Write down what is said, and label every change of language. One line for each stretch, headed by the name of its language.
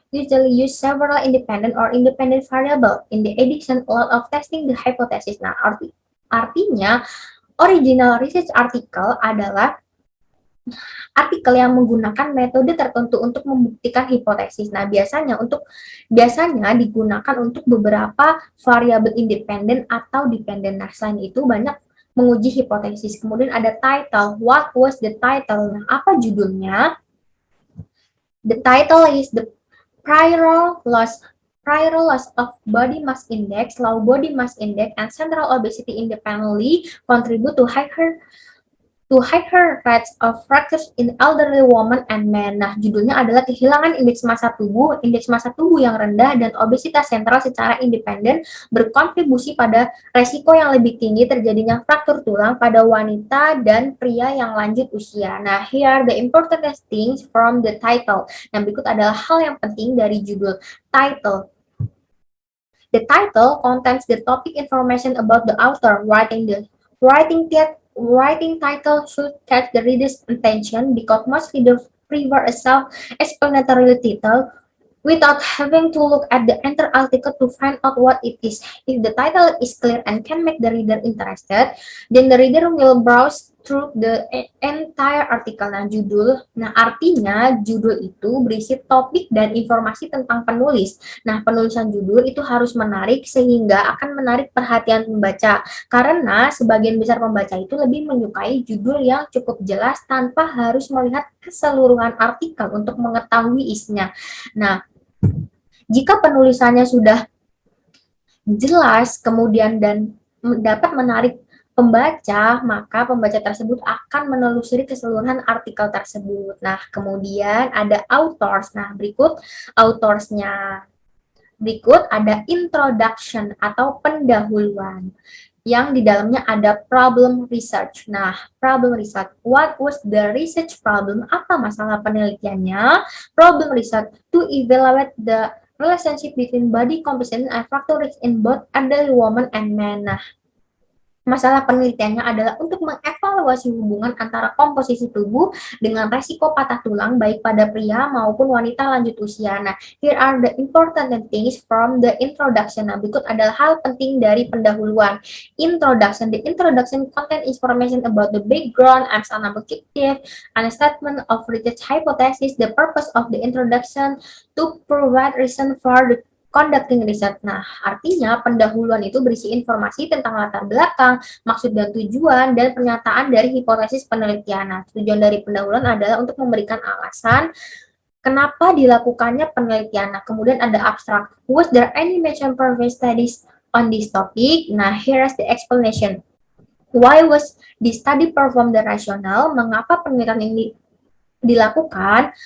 English: Usually use several independent or independent variable. In the addition, a lot of testing the hypothesis.
Indonesian: Nah, artinya original research article adalah artikel yang menggunakan metode tertentu untuk membuktikan hipotesis. Nah, biasanya digunakan untuk beberapa variabel independen atau dependen. Nah, selain itu banyak menguji hipotesis. Kemudian ada title.
English: What was the title?
Indonesian: Nah, apa judulnya?
English: The title is the prior loss of body mass index, low body mass index, and central obesity independently contribute to higher rates of fractures in elderly women and men.
Indonesian: Nah, judulnya adalah kehilangan indeks massa tubuh yang rendah dan obesitas sentral secara independen berkontribusi pada resiko yang lebih tinggi terjadinya fraktur tulang pada wanita dan pria yang lanjut usia.
English: Nah, here the important things from the title.
Indonesian: Nah, berikut adalah hal yang penting dari judul.
English: Title. The title contains the topic information about the author. Writing title should catch the reader's attention because most readers prefer a self-explanatory title without having to look at the entire article to find out what it is. If the title is clear and can make the reader interested, then the reader will browse through the entire article.
Indonesian: Nah, artinya judul itu berisi topik dan informasi tentang penulis. Nah, penulisan judul itu harus menarik sehingga akan menarik perhatian pembaca. Karena sebagian besar pembaca itu lebih menyukai judul yang cukup jelas tanpa harus melihat keseluruhan artikel untuk mengetahui isinya. Nah, jika penulisannya sudah jelas kemudian dan dapat menarik pembaca, maka pembaca tersebut akan menelusuri keseluruhan artikel tersebut. Nah, kemudian ada authors. Nah, berikut autorsnya. Berikut ada introduction atau pendahuluan yang di dalamnya ada
English: problem research. Nah, problem research. What was the research problem?
Indonesian: Apa masalah penelitiannya?
English: Problem research to evaluate the relationship between body composition and fracture risk in both elderly women and men.
Indonesian: Nah, masalah penelitiannya adalah untuk mengevaluasi hubungan antara komposisi tubuh dengan resiko patah tulang baik pada pria maupun wanita lanjut usia.
English: Nah, here are the important things from the introduction.
Indonesian: Nah, berikut adalah hal penting dari pendahuluan.
English: Introduction. The introduction contain information about the background and some objective and a statement of research hypothesis. The purpose of the introduction to provide reason for the conducting research.
Indonesian: Nah, artinya pendahuluan itu berisi informasi tentang latar belakang, maksud dan tujuan, dan pernyataan dari hipotesis penelitian. Nah, tujuan dari pendahuluan adalah untuk memberikan alasan kenapa dilakukannya penelitian. Nah, kemudian ada abstrak.
English: Was there any mention previous studies on this topic? Nah, here's the explanation. Why was this study performed the rationale?
Indonesian: Mengapa penelitian ini dilakukan?